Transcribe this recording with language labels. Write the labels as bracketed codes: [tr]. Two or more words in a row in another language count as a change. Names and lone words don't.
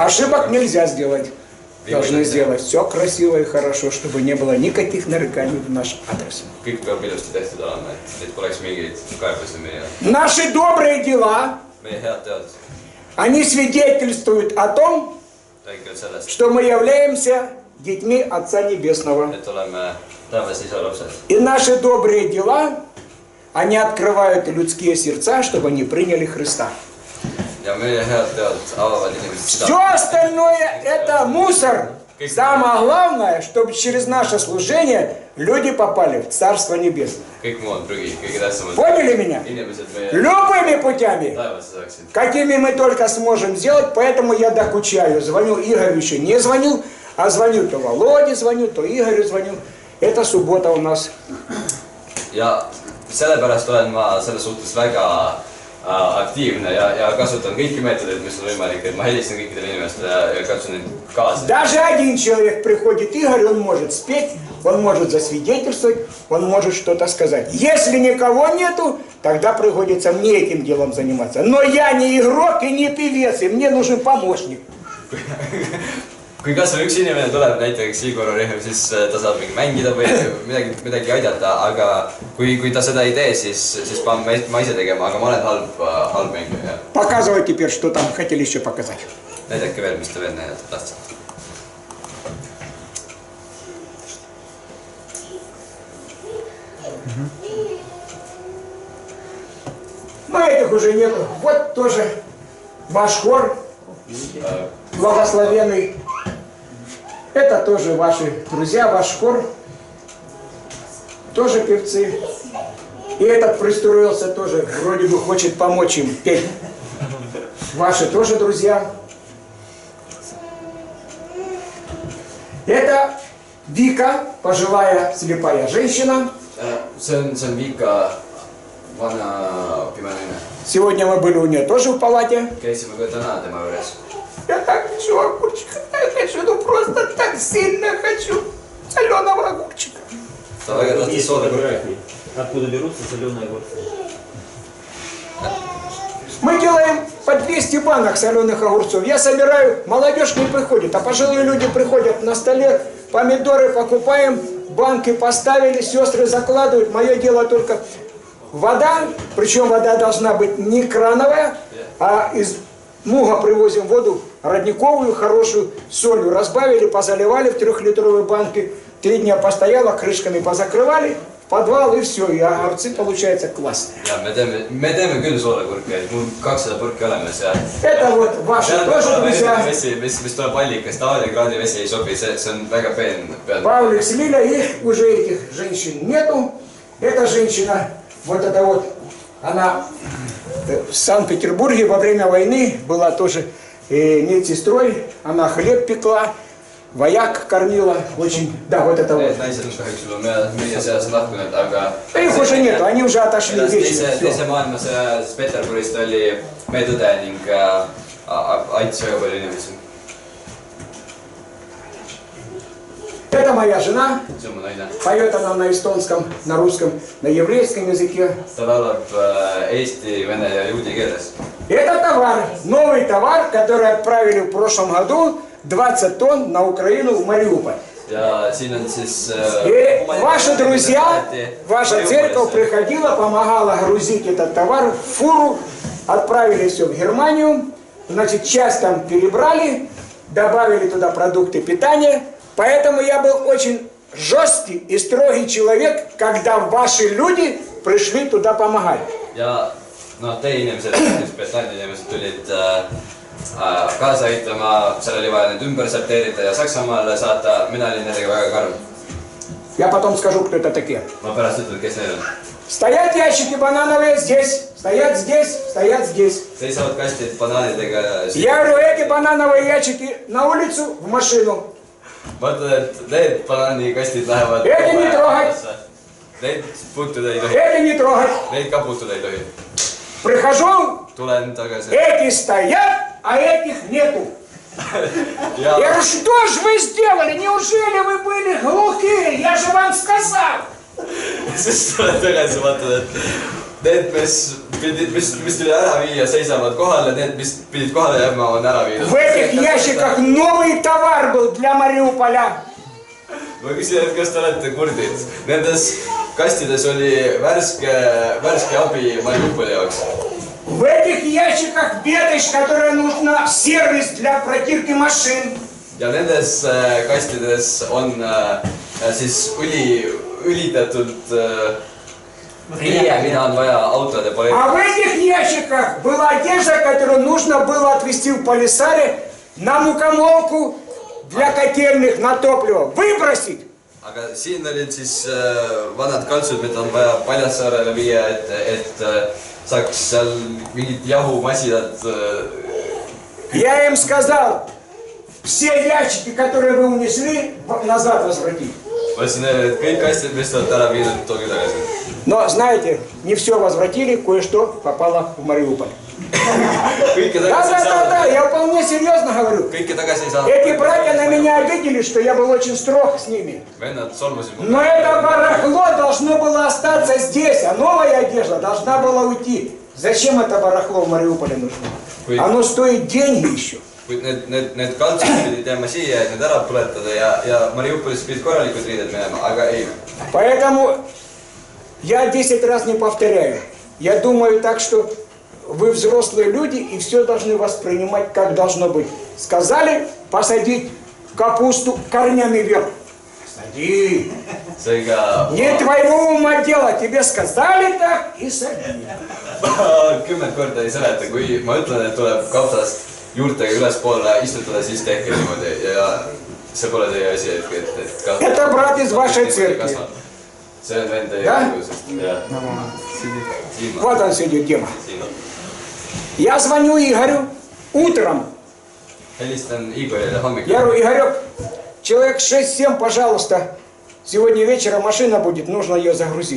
[ru] Ошибок нельзя сделать. Должны сделать все красиво и хорошо, чтобы не было никаких нареканий в наш адрес. [et] Kõik peab ilusti tehtud olema, et poleks mingeid kaebusi meie [ru] Наши добрые дела, [et] head teod [ru] они свидетельствуют о том, [et] räägivad sellest, [ru] что мы являемся детьми Отца Небесного. [et] et oleme taevas isa lapsed. [ru] И наши добрые дела, они открывают людские сердца, чтобы они приняли Христа. [et] Ja meie head teod avavad inimesed [ru] Все остальное это мусор. Самое главное, чтобы через наше служение люди попали в Царство Небесное. [et] kõik muu on prügi, kõige tähtsam on [ru] Поняли меня? [et] inimesed meie [ru] Любыми путями, [et] taevasse saaksid. [ru] какими мы только сможем сделать, поэтому я докучаю. Звоню Игорю, еще не звонил, а звоню то Володе, звоню, то Игорю звоню. Это суббота у нас. [et] Ja sellepärast olen ma selles suhtes väga aktiivne ja kasutan kõiki meetodeid, mis on võimalik, et ma helistan kõikidele inimestele ja katsun neid kaasa. [ru] Даже один человек приходит, Игорь, он может спеть, он может засвидетельствовать, он может что-то сказать. Если никого нету, тогда приходится мне этим делом заниматься. Но я не игрок и не певец, и мне нужен помощник. [et] Kui kas või üks inimene tuleb, näiteks Igor Orehev, siis ta saab mängida või midagi aidata, aga kui ta seda ei tee, siis pean ma ise tegema, aga ma olen halb mängija. [ru] Показывай теперь, что там хотели еще показать. [et] Näidake veel, mis te veel näidata tahtsite. [ru] Но этих уже нету. Вот тоже ваш хор, благословенный. Это тоже ваши друзья, ваш хор. Тоже певцы. И этот пристроился тоже, вроде бы хочет помочь им петь. Ваши тоже друзья. Это Вика, пожилая слепая женщина. [et] See on Vika, vana pime naine. [ru] Сегодня мы были у нее тоже в палате. [et] Käisime ka täna tema juures. [ru] Я так хочу огурчика, я хочу, ну просто так сильно хочу соленого огурчика. [et] Ta väga tahtis [ru] Есть [et] sooda kurki. [ru] фотографии, откуда берутся соленые огурцы. Мы делаем по 200 банок соленых огурцов. Я собираю, молодежь не приходит, а пожилые люди приходят на столе, помидоры покупаем, банки поставили, сестры закладывают. Мое дело только вода, причем вода должна быть не крановая, а из муга привозим воду родниковую, хорошую, солью разбавили, позаливали в 3-литровые банки. 3 дня постояла, крышками позакрывали, в подвал и все. И огурцы получаются классные. [et] Ja me teeme küll soolakurki, et mul 200 purki olemas ja [ru] Это вот ваши тоже друзья. [et] mis tuleb allikast, tavaline kraadivesi ei sobi, see on väga peen. [ru] Павлик с Лиля, их уже этих женщин нету. Эта женщина, вот эта вот, она в Санкт-Петербурге во время войны была тоже медсестрой. Она хлеб пекла, вояк кормила, очень, да, вот это вот. [et] Need naised on kahjuks juba meie seast lahkunud, aga [ru] Их уже нету, они уже отошли вечером. [et] teise maailmasõja ajal Peterburist oli medõde ning aitas väga palju inimesi. [ru] Это моя жена, [et] See on mu naine. [ru] поет она на эстонском, на русском, на еврейском языке. [et] Ta laulab eesti, vene ja juudi keeles. [ru] Это товар, новый товар, который отправили в прошлом году, 20 тонн на Украину, в Мариуполь. [et] Ja siin on siis [ru] И ваши друзья, ваша церковь приходила, помогала грузить этот товар в фуру, отправили все в Германию, значит, часть там перебрали, добавили туда продукты питания, поэтому я был очень жесткий и строгий человек, когда ваши люди пришли туда помогать. [et] ja noh , teie inimesed , Britannia inimesed tulid kaasa aitama , seal oli vaja need ümber sorteerida ja Saksamaale saata , mina olin nendega väga karm . [ru] Я потом скажу, кто это такие. [et] ma pärast ütlen , kes need on . [ru] Стоят ящики банановые здесь, стоят здесь, стоят здесь. [et] seisavad kastid banaanidega . [ru] Я говорю, эти банановые ящики на улицу, в машину. [et] ma ütlen , et need banaanikastid lähevad . [ru] Эти не трогать. [et] Neid puutuda ei tohi , [ru] Эти не трогать. [et] neid ka puutuda ei tohi . [ru] Прихожу, [et] tulen tagasi . [ru] эти стоят, а этих нету. Я говорю, что же вы сделали? Неужели вы были глухие? Я же вам сказал. [et] siis tulen tagasi , vaatad , et need , mis tuli ära viia , seisavad kohal ja need , mis pidid kohale jääma , on ära viidud . [ru] В этих ящиках новый товар был для Мариуполя. [et] ma küsin , et kas te olete kurdid ? Nendes kastides oli värske abi Mariupoli jaoks . [ru] В этих ящиках ветошь, которая нужна в сервис для протирки машин. [et] ja nendes kastides on siis õlitatud riie , mida on vaja autode [ru] А [et] politsei . [ru] в этих ящиках была одежда, которую нужно было отвезти в Полисаре на мукомолку для котельных, на топливо. Выбросить. [et] aga siin olid siis vanad kaltsud , mida on vaja Paljassaarele viia , et saaks seal mingid jahumasinad . [ru] Я им сказал, все ящики, которые вы унесли, назад возвратить. [et] ma ütlesin neile , et kõik kastid , mis te olete ära viinud , tooge tagasi . [ru] Но, знаете, не все возвратили, кое-что попало в Мариуполь. [et] kõike tagasi ei [ru] Да, [et] saanud . [ru] я вполне серьезно говорю. [et] kõike tagasi ei saanud . [ru] Эти братья на меня обиделись, что я был очень строг с ними. [et] vennad solvusid mu . [ru] Но это барахло должно было остаться здесь, а новая одежда должна была уйти. Зачем это барахло в Мариуполе нужно? Оно стоит деньги еще. [et] kuid need kaltsud pidid jääma siia , et need ära põletada ja Mariupolis pidid korralikud riided minema , aga ei . [ru] Поэтому я 10 раз не повторяю. Я думаю так, что вы взрослые люди и все должны воспринимать, как должно быть. Сказали посадить капусту корнями вверх. Сади. [et] seega [ru] Не твоего ума дело. Тебе сказали так и сади. [et] 10 korda ei seleta , kui ma ütlen , et tuleb kapsast juurtega ülespoole istutada , siis tehke niimoodi ja see pole teie asi , et ka... [ru] Это брат из вашей церкви. [et] see on vend teie [ru] Да? [et] õigusest . jah , siin [ru] Вот он сидит, Дима. [et] siin on . [ru] Я звоню Игорю утром. [et] helistan Igorile hommikul . [ru] Я говорю, Игорек, человек 6-7, пожалуйста. Сегодня вечером машина будет, нужно ее загрузить.